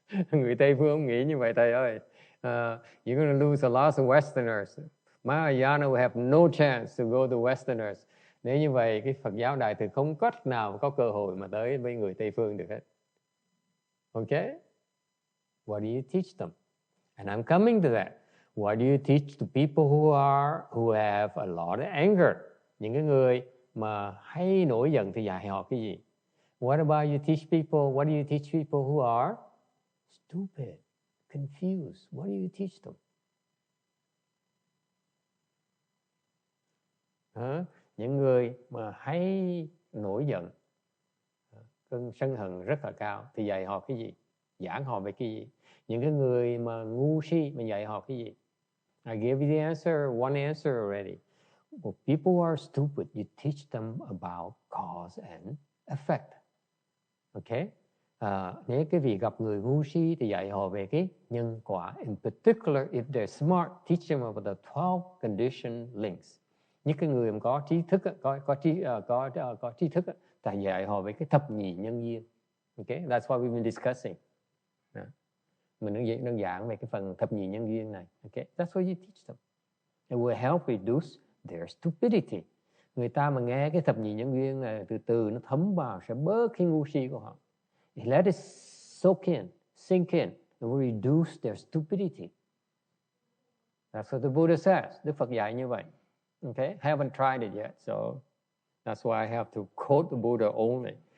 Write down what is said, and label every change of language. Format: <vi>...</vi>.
<vi>Người Tây phương không nghĩ như vậy thầy ơi.</vi> <en>You're going to lose a lot of Westerners. Mahayana will have no chance to go to Westerners.</en> <vi>Nếu như vậy, cái Phật giáo Đại Thừa không có cách nào có cơ hội mà tới với người Tây phương được hết.</vi> <en>Okay? What do you teach them? And I'm coming to that. What do you teach to people who have a lot of anger?</en> <vi>Những cái người mà hay nổi giận thì dạy họ cái gì?</vi> <en>What about you teach people? What do you teach people who are stupid, confused? What do you teach them?</en> <vi>Những người mà hay nổi giận, cơn sân hận rất là cao thì dạy họ cái gì? Giảng họ về cái gì? Những cái người mà ngu si mà dạy họ cái gì?</vi> <en>I gave you the answer, one answer already. Well, people who are stupid, you teach them about cause and effect. Okay?</en> <vi>Nếu cái vị gặp người ngu si thì dạy họ về cái nhân quả.</vi> <en>In particular, if they're smart, teach them about the 12 condition links.</en> <vi>Những cái người mà có trí thức, có trí thức, thì dạy họ về cái thập nhị nhân duyên.</vi> <en>Okay? That's what we've been discussing.</en> <vi>Mình đang giảng về cái phần thập nhị nhân duyên này.</vi> <en>Okay? That's what you teach them. It will help reduce their stupidity.</en> <vi>Người ta mà nghe cái thập nhị nhân duyên này từ từ nó thấm vào sẽ bớt cái ngu si của họ.</vi> <en>Let it soak in, sink in. It will reduce their stupidity. That's what the Buddha says.</en> <vi>Đức Phật dạy như vậy.</vi> <en>Okay? Haven't tried it yet, so that's why I have to quote the Buddha only.</en>